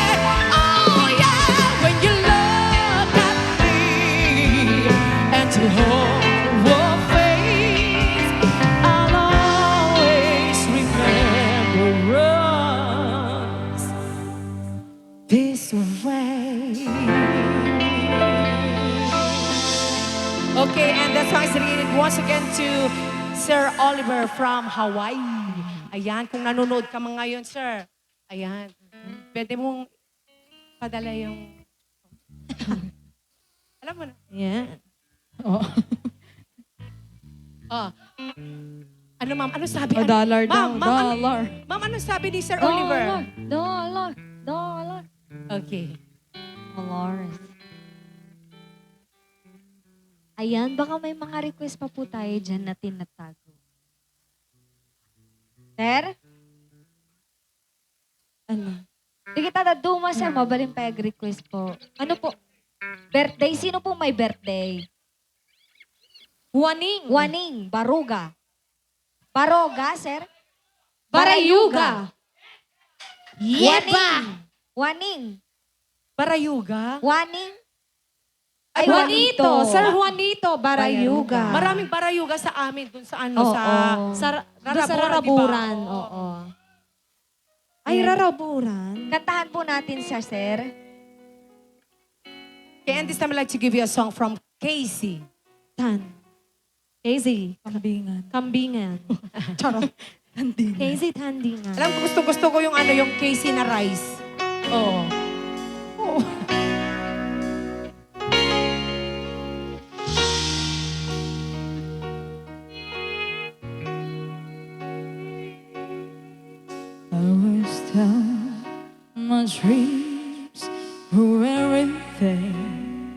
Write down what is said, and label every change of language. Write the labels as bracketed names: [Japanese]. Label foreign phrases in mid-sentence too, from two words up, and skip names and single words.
[English] Oh yeah, when you look at me and to hold our face, I'll always remember us this way. Okay, and that song is dedicated once again to Sir Oliver from Hawaii. [Filipino] Ayan, kung nanonood ka mga ngayon, sir. Ayan. Pwede mong padala yung... Alam mo na. Yan. Oh. Ano ma'am? Ano sabi? A dollar daw, Ma'am, dollar. Ma'am, ano sabi ni Sir Oliver? Dollar. Okay. Dolores. Ayan, baka may mga request pa po tayo dyan na tinatago. Sir? Ano? [Iloko] Di kita daduma, sir. Mabaling pa request po. Ano po? [Filipino] Birthday? Sino po may birthday? Waning. Baruga. Baroga, sir? Barayuga. Waning. Barayuga? Waning. Ay, Juanito. Sir Juanito, Barayuga. Maraming barayuga sa amin dun sa ano, sa... Doon sa Raraburan. Oo. Ay, Raraburan. Kantahan po natin siya, sir. [English] Okay, and this time I'd like to give you a song from Casey. Casey. Kambingan. [Filipino] Charot. Casey Tandingan. Alam ko, gusto ko yung ano, yung Casey na rice. Oo. [English] I was down, my dreams were everything.